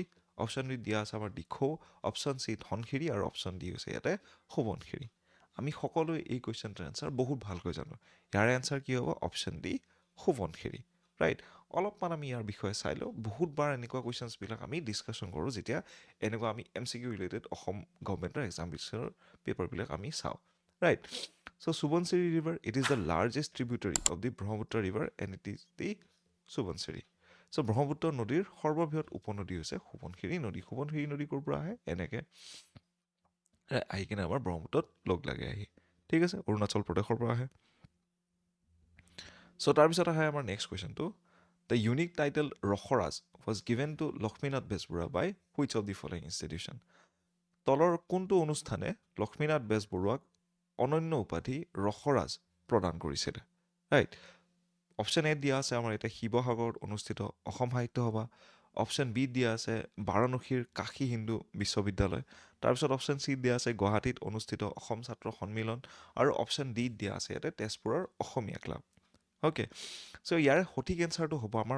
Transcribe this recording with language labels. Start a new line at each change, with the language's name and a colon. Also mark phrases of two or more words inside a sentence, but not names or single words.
Assamese: অপশ্যন বিত দিয়া আছে আমাৰ দিখৌ অপশ্যন চি ধনশিৰি আৰু অপশ্যন ডি হৈছে ইয়াতে সোৱণশিৰি আমি সকলোৱে এই কুৱেশ্যনটোৰ এনচাৰ বহুত ভালকৈ জানো ইয়াৰ এনচাৰ কি হ'ব অপশ্যন ডি সোৱণশিৰি ৰাইট অলপমান আমি ইয়াৰ বিষয়ে চাই লওঁ বহুতবাৰ এনেকুৱা কুৱেশ্যনছবিলাক আমি ডিছকাশ্যন কৰোঁ যেতিয়া এনেকুৱা আমি MCQ ৰিলেটেড অসম গভৰ্ণমেণ্টৰ এক্সামিনেশ্যনৰ পেপাৰবিলাক আমি চাওঁ ৰাইট চ' সোৱণশিৰি ৰিভাৰ
English: it is the largest tributary of the Brahmaputra river and it is the Subansiri
Assamese: চ' ব্ৰহ্মপুত্ৰ নদীৰ সৰ্ববৃহৎ উপনদী হৈছে সোৱণশিৰি নদী সোৱণশিৰি নদী ক'ৰ পৰা আহে এনেকৈ আহি কিনে আমাৰ ব্ৰহ্মপুত্ৰত লগ লাগে আহি ঠিক আছে অৰুণাচল প্ৰদেশৰ পৰা আহে চ' তাৰপিছত আহে আমাৰ নেক্সট কুৱেশ্যনটো
English: the unique title
Assamese: ৰসৰাজ
English: was given to
Assamese: লক্ষ্মীনাথ বেজবৰুৱা
English: by which of the following institution
Assamese: তলৰ কোনটো অনুষ্ঠানে লক্ষ্মীনাথ বেজবৰুৱাক অনন্য উপাধি ৰসৰাজ প্ৰদান কৰিছিলে ৰাইট অপশ্যন এ দিয়া আছে আমাৰ এতিয়া শিৱসাগৰত অনুষ্ঠিত অসম সাহিত্য সভা অপশ্যন বি দিয়া আছে বাৰাণসীৰ কাশী হিন্দু বিশ্ববিদ্যালয় তাৰপিছত অপশ্যন চি দিয়া আছে গুৱাহাটীত অনুষ্ঠিত অসম ছাত্ৰ সন্মিলন আৰু অপশ্যন ডি দিয়া আছে ইয়াতে তেজপুৰৰ অসমীয়া ক্লাব অ'কে চ' ইয়াৰ সঠিক এনচাৰটো হ'ব আমাৰ